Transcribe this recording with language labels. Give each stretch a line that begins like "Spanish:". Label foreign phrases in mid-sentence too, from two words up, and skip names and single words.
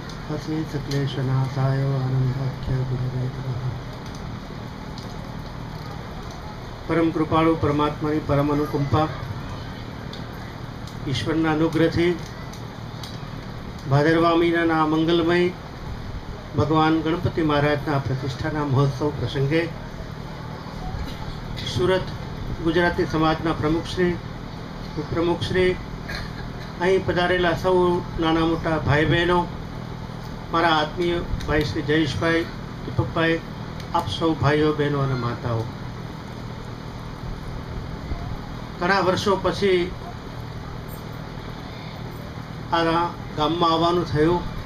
Sanskrit: असीत क्लेशनाशाय आनंदाख्य गुरुवे नमः।
Hindi: परम कृपाळु परमात्मा की परम अनुकंपा
Gujarati: ઈશ્વરના અનુગ્રહથી ભાદરવા મહિનાના મંગલમય ભગવાન ગણપતિ મહારાજના પ્રતિષ્ઠાના મહોત્સવ પ્રસંગે સુરત ગુજરાતી સમાજના પ્રમુખશ્રી ઉપપ્રમુખશ્રી અહીં પધારેલા સૌ નાના મોટા ભાઈ બહેનો, મારા આત્મીય ભાઈ શ્રી જયેશભાઈ, દીપકભાઈ, આપ સૌ ભાઈઓ બહેનો અને માતાઓ, ઘણા વર્ષો પછી આ ગામમાં આવવાનું થયું.